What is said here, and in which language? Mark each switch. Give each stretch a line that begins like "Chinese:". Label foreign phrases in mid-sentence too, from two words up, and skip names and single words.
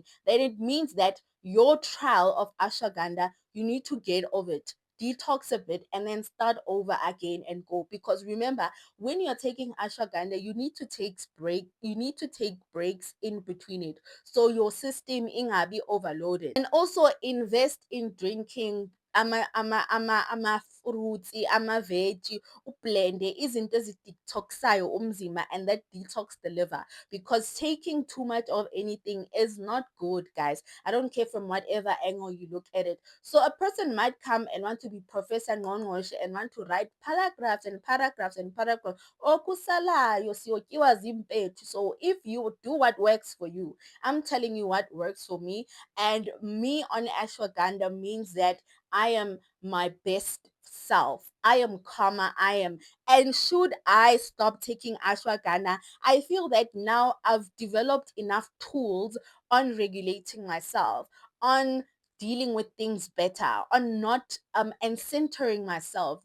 English: Then it means that your trial of ashwagandha, you need to get over it, detox a bit, and then start over again and go. Because remember, when you're taking ashwagandha, you need to take breaks in between it, so your system ingabi overloaded. And also invest in drinking ama-fruits, ama-veggie,
Zulu: ublende izinto ezidetoxayo umzimba,
English: and that detox the liver, because taking too much of anything is not good, guys. I don't care from whatever angle you look at it. So a person might come and want to be Professor Ngqongqoshe and want to write paragraphs and paragraphs and paragraphs.
Xhosa: Okusalayo siyotyiwa zimpethu.
English: So if you do what works for you, I'm telling you what works for me. And me on ashwagandha means that I am my best self. I am calmer. And should I stop taking ashwagandha, I feel that now I've developed enough tools on regulating myself, on dealing with things better, on not and centering myself.